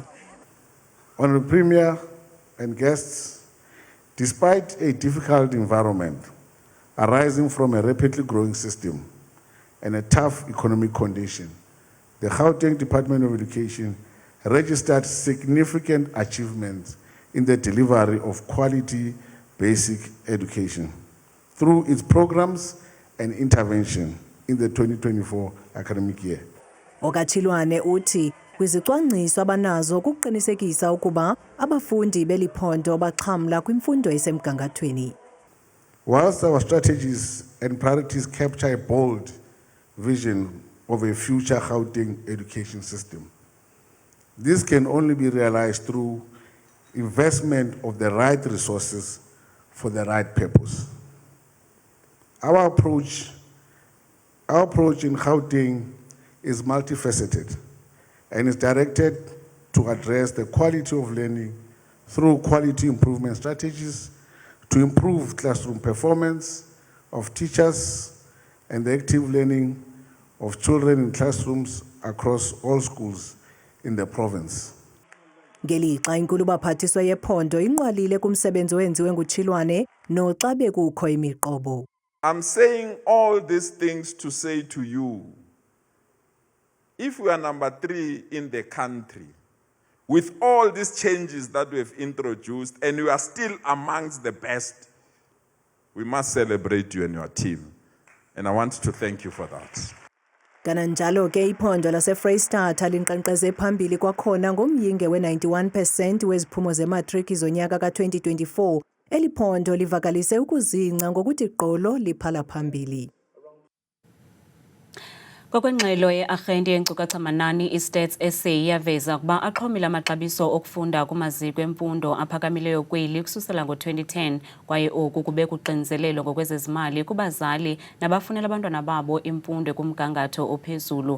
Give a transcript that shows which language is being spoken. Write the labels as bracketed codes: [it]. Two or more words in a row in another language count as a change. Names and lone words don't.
[en] Honorable Premier and guests, despite a difficult environment arising from a rapidly growing system and a tough economic condition, the Gauteng Department of Education registered significant achievements in the delivery of quality basic education through its programs and intervention in the 2024 academic year. [xh] Okachilwane uthi kwizicwangciso abanazo kuqinisekisa ukuba abafundi beliphondo baxhamla kwimfundo esemgangathweni. [en] Whilst our strategies and priorities capture a bold vision of a future Gauteng education system, this can only be realized through investment of the right resources for the right purpose. Our approach in Gauteng is multifaceted and is directed to address the quality of learning through quality improvement strategies to improve classroom performance of teachers and the active learning of children in classrooms across all schools in the province. [xh] Ngelixa inkulu baphathiswa yephondo inqwalile kumsebenzi owenziwe nguChilwane noxa bekukho imiqobo. [en] I'm saying all these things to say to you, if we are number 3 in the country, with all these changes that we have introduced, and we are still amongst the best, we must celebrate you and your team. And I want to thank you for that. [xh] Kananjalo ke iphondo laseFreystata linkqenkqeze phambili kwakhona ngomyinge we-91% weziphumo zematriki zonyaka ka-2024. Eliphondo livakalise ukuzingca ngokuthi gqolo liphala phambili. Ngokwengxelo ye-arhente yenkcukacha-manani i-Stats SA yaveza ukuba axhomile amaxabiso okufunda kumaziko emfundo aphakamileyo kweli ukususela ngo-2010 kwaye oku kube kuqiniselelo ngokwezezimali kubazali nabafunela abantwana babo imfundo kumgangatho ophezulu.